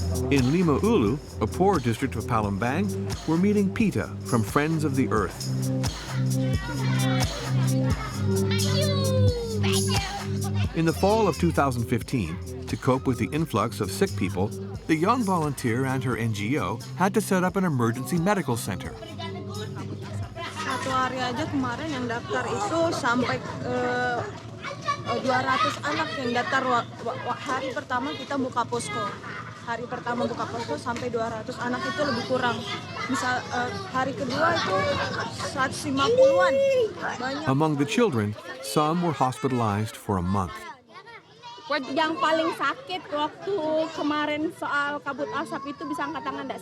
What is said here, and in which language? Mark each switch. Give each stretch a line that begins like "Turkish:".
English: In Lima Ulu, a poor district of Palembang, we're meeting Pita from Friends of the Earth. In the fall of 2015, to cope with the influx of sick people, the young volunteer and her NGO had to set up an emergency medical center.
Indonesian: Satu hari aja kemarin yang daftar itu sampai 200 anak yang daftar. Hari pertama kita buka posko. Hari pertama buka posko sampai 200 anak itu lebih kurang. Bisa hari kedua itu 150-an. Banyak.
English: Among the children, some were hospitalized for a month.
Indonesian: Yang paling sakit waktu kemarin soal kabut asap itu bisa angkat tangan enggak?